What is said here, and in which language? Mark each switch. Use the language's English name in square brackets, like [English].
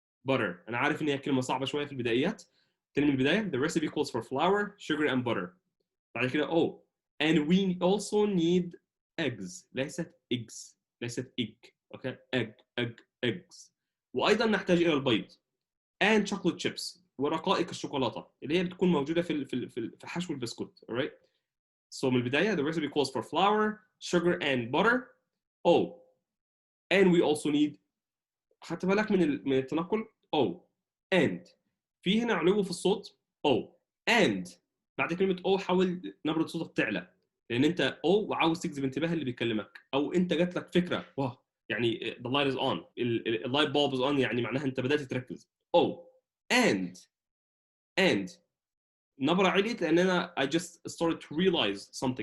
[Arabic] butter انا عارف ان هي كلمه صعبه شويه في البدايات. تاني من البدايه [English] the recipe calls for flour sugar and butter. [Arabic] بعد كده [English] and we also need eggs [Arabic] ليست [English] egg. [Arabic] اوكي eggs وايضا نحتاج الى البيض [English] and chocolate chips [Arabic] ورقائق الشوكولاته اللي هي بتكون موجوده في حشو البسكوت. [English] alright so [Arabic] من البدايه [English] the recipe calls for flour sugar and butter. and we also need. [Arabic] خدت بالك من التنقل and في هنا علو في الصوت. and بعد كلمه حاول نبره صوتك تعلى، لان انت وعاوز تجذب انتباه اللي بيكلمك، او انت جات لك فكره واه يعني [English] the light is on [Arabic] اللايت [English] bulb is on [Arabic] يعني معناها انت بدات تركز. [English] and [Arabic] نبره عليت لان انا [English] I just started to realize something.